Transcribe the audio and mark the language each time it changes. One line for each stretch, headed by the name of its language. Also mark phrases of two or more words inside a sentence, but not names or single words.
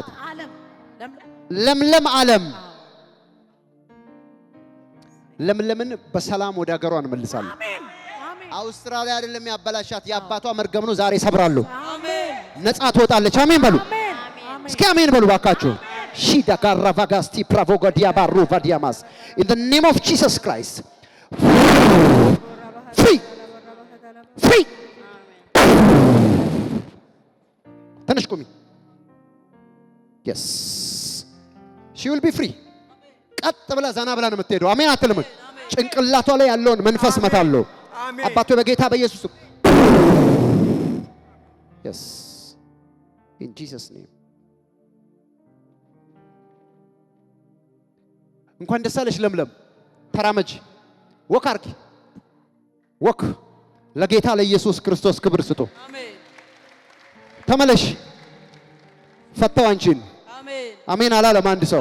Amharic: ለምለም ዓለም ለምለምን በሰላም ወደ ሀገሯ እንመልሳለን። አውስትራሊያ አይደለም ያበላሻት፣ የአባቷ መርገም ነው። ዛሬ ሰብራለሁ። ነፃ ትወጣለች። አሜን በሉ እስኪ፣ አሜን በሉ ባካችሁ። ሺዳ ጋራቫጋስቲ ፕራቮጋዲያ ባሩ ቫዲያማስ
English: in the name of Jesus Christ
Amharic: free ተነሽ ቁሚ።
English: yes she will be free።
Amharic: ቀጥ ብላ ዘና ብላ ነው የምትሄደው። አሜን አትልም? ጭንቅላቷ ላይ ያለውን መንፈስ መታለው። አባቶ በጌታ በኢየሱስ
English: yes in Jesus name።
Amharic: እንኳን ደስ አለሽ ለምለም። ተራመጂ፣ ወክ አርጊ፣ ወክ ለጌታ ለኢየሱስ ክርስቶስ ክብር ስጡ። ተመለሽ። ፈታው አንቺን። አሜን አላለም አንድ ሰው?